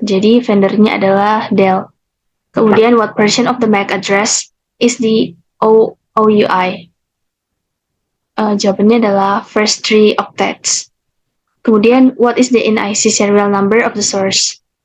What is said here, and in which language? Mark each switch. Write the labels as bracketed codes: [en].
[id] Jadi vendornya adalah Dell. Kemudian, [en] what version of the MAC address is the OUI? [id] Jawabannya adalah [en] first 3 octets. [id] Kemudian, [en] what is the NIC serial number of the source?